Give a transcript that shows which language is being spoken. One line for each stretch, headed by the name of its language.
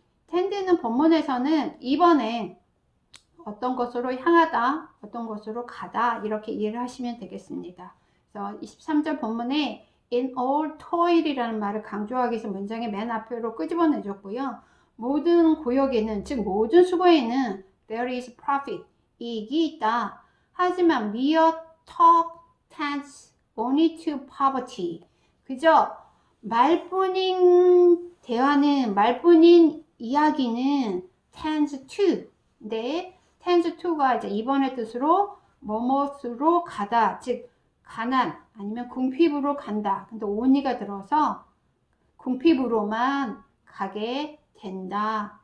Korean: tend는 본문에서는 2번에 어떤 것으로 향하다, 어떤 것으로 가다 이렇게 이해를 하시면 되겠습니다. 그래서 23절 본문에
English: in all toil
Korean: 이라는 말을 강조하기 위해서 문장의 맨 앞으로 끄집어내 줬고요. 모든 고역에는, 즉 모든 수고에는
English: there is profit,
Korean: 이익이 있다. 하지만
English: mere talk tends only to poverty.
Korean: 그저 말뿐인 대화는, 말뿐인 이야기는 tends to, 네, tends to가 이제 2번의 뜻으로 뭐뭇으로 가다, 즉 가난 아니면 궁핍으로 간다. 근데 only가 들어서 궁핍으로만 가게 된다.